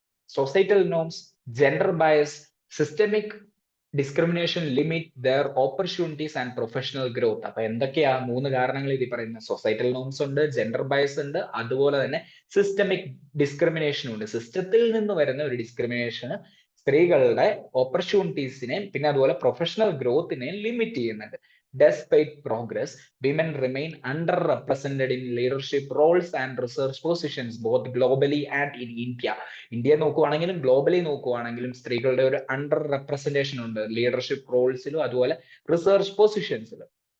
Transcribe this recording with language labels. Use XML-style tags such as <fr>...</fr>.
<en>Societal norms, gender bias, systemic discrimination limit their opportunities and professional growth.</en> <ml>അപ്പൊ എന്തൊക്കെയാ 3 കാരണങ്ങൾ ഇതിൽ പറയുന്നത്? സൊസൈറ്റൽ നോംസ് ഉണ്ട്, ജെൻഡർ ബയസ് ഉണ്ട്, അതുപോലെ തന്നെ സിസ്റ്റമിക് ഡിസ്ക്രിമിനേഷനും ഉണ്ട്. സിസ്റ്റത്തിൽ നിന്ന് വരുന്ന ഒരു ഡിസ്ക്രിമിനേഷന് സ്ത്രീകളുടെ ഓപ്പർച്യൂണിറ്റീസിനെ പിന്നെ അതുപോലെ പ്രൊഫഷണൽ ഗ്രോത്തിനെ ലിമിറ്റ് ചെയ്യുന്നുണ്ട്.</ml> <en>Despite progress, women remain underrepresented in leadership roles and research positions both globally and in India.</en> <ml>India നോക്കുവാണെങ്കിലും globally നോക്കുവാണെങ്കിലും സ്ത്രീകളുടെ ഒരു അണ്ടർ റെപ്രസെന്റേഷൻ ഉണ്ട് ലീഡർഷിപ്പ് റോൾസിലും അതുപോലെ റിസർച്ച് പൊസിഷൻസിലും.</ml>